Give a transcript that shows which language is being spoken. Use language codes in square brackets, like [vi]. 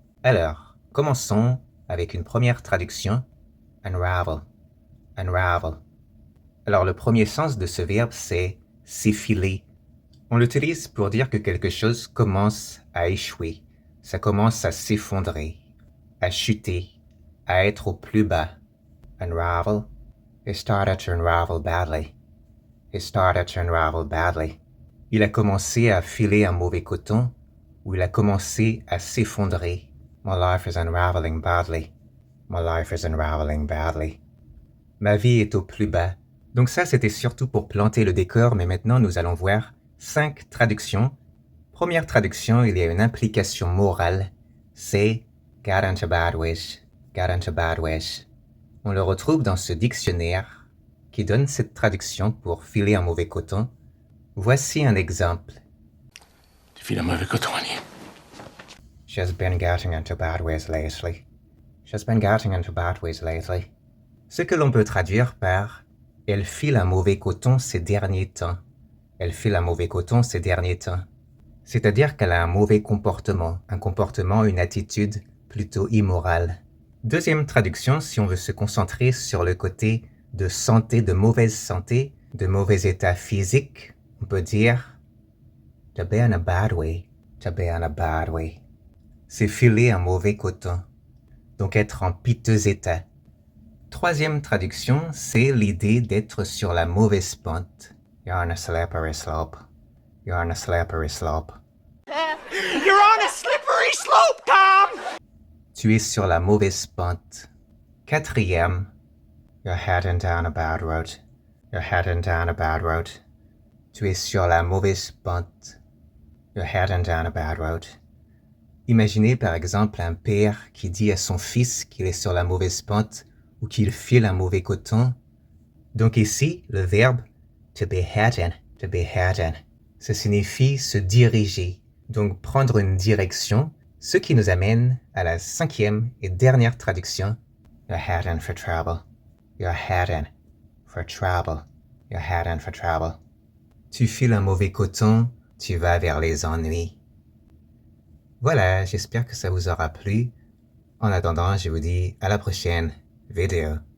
[fr] Alors, commençons avec une première traduction, unravel. Unravel. Alors, le premier sens de ce verbe, c'est s'effiler. On l'utilise pour dire que quelque chose commence à échouer. Ça commence à s'effondrer, à chuter, à être au plus bas. Unravel. [en] It started to unravel badly. It started to unravel badly. [fr] Il a commencé à filer un mauvais coton, ou il a commencé à s'effondrer. [en] My life is unraveling badly. My life is unraveling badly. [fr] Ma vie est au plus bas. Donc ça, c'était surtout pour planter le décor, mais maintenant nous allons voir 5 traductions. Première traduction, il y a une implication morale. C'est [en] got into bad ways. Got into bad ways. [fr] On le retrouve dans ce dictionnaire qui donne cette traduction pour filer un mauvais coton. Voici un exemple. Tu files un mauvais coton, Annie. [en] She's been getting into bad ways lately. She's been getting into bad ways lately. [fr] Ce que l'on peut traduire par « Elle file un mauvais coton ces derniers temps ». Elle file un mauvais coton ces derniers temps. C'est-à-dire qu'elle a un mauvais comportement, une attitude plutôt immorale. Deuxième traduction, si on veut se concentrer sur le côté de santé, de mauvaise santé, de mauvais état physique, on peut dire « [en] To be in a bad way ». To be in a bad way. [fr] C'est filer un mauvais coton. Donc être en piteux état. Troisième traduction, c'est l'idée d'être sur la mauvaise pente. [en] You're on a slippery slope. You're on a slippery slope. You're on a slippery slope, Tom! [fr] Tu es sur la mauvaise pente. [en] Quatrième, you're heading down a bad road. You're heading down a bad road. [fr] Tu es sur la mauvaise pente. [en] You're heading down a bad road. [fr] Imaginez par exemple un père qui dit à son fils qu'il est sur la mauvaise pente ou qu'il file un mauvais coton. Donc ici, le verbe to be heading, ça signifie se diriger, donc prendre une direction, ce qui nous amène à la cinquième et dernière traduction. [en] You're heading for trouble. You're heading for trouble. You're heading for trouble. [fr] Tu files un mauvais coton, tu vas vers les ennuis. Voilà, j'espère que ça vous aura plu. En attendant, je vous dis à la prochaine vidéo.